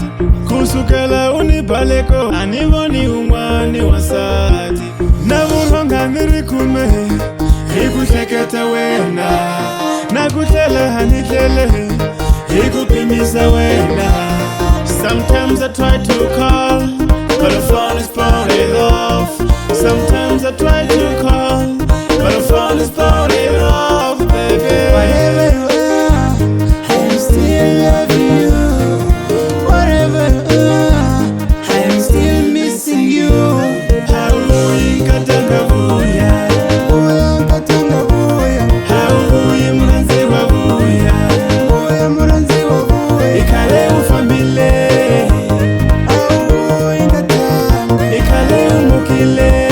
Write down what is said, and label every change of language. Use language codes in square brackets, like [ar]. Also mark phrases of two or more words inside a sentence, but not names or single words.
[ts] Kusukela unibaleko anivoni humwani wasati. Navuronga nirikume hikusheketa wena, nakutela hanitlele hikupimisa wena. [en] Sometimes I try to call, but the phone is pounded off. Sometimes I try to call, but the phone is pounded off, baby. Whatever you are, I'm still loving you. Whatever you are, I'm still missing you. [ts] Hauvuyi katanga vuya, vuya katanga vuya. Hauvuyi mranzi wavuya, vuya mranzi wavuya. Ikale ufambile, hauvuyi katanga. Ikale umukile.